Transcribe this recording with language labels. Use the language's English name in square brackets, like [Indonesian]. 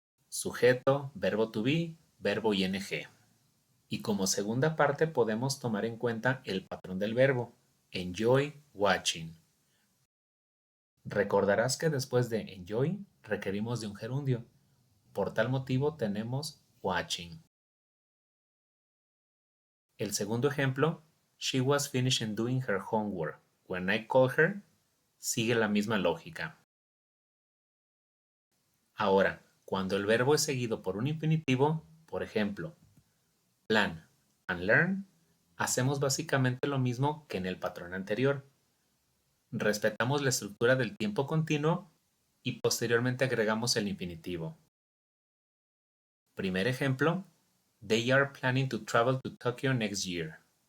[Spanish] Sujeto, verbo to be, verbo ing. Y como segunda parte podemos tomar en cuenta el patrón del verbo, enjoy watching. Recordarás que después de enjoy requerimos de un gerundio. Por tal motivo tenemos watching. El segundo ejemplo, [English] she was finishing doing her homework when I called her, [Spanish] sigue la misma lógica. Ahora, cuando el verbo es seguido por un infinitivo, por ejemplo, plan and learn, hacemos básicamente lo mismo que en el patrón anterior. Respetamos la estructura del tiempo continuo y posteriormente agregamos el infinitivo. Primer ejemplo, [English] they are planning to travel to Tokyo next year.